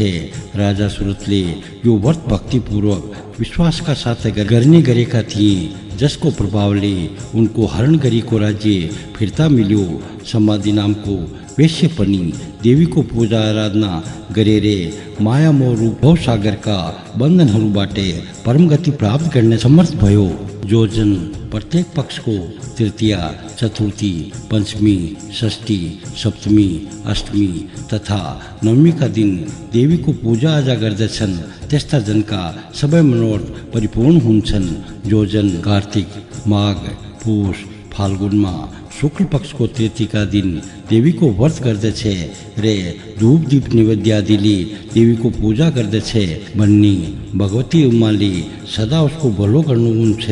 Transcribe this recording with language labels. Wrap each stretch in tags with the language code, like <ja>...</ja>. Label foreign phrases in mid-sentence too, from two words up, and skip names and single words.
<ne>राजा सुरतले यो व्रत भक्तिपूर्वक विश्वासका साथ गर्ने गरेका थिए, जसको प्रभावले उनको हरण गरेको राज्य फिर्ता मिल्यो। समाधि नामको वेश्य पनि देवीको पूजा आराधना गरेर माया मोह रूप भवसागरका बन्धनहरूबाट परम गति प्राप्त गर्ने समर्थ भयो। जो जन प्रत्येक पक्षको तृतीया, चतुर्थी, पंचमी, षष्ठी, सप्तमी, अष्टमी तथा नवमीका दिन देवीको पूजा आजा गर्दछन् त्यस्ता जनका सबै मनोरथ परिपूर्ण हुन्छन्। जो जन कार्तिक, माघ, पुष, फाल्गुनमा शुक्ल पक्षको तृतीयका दिन देवीको व्रत गर्दछ रे धूप दीप नैवेद्य आदिले देवीको पूजा गर्दछ भन्ने भगवती उमाले सदा उसको भलो गर्नुहुन्छ।</ne>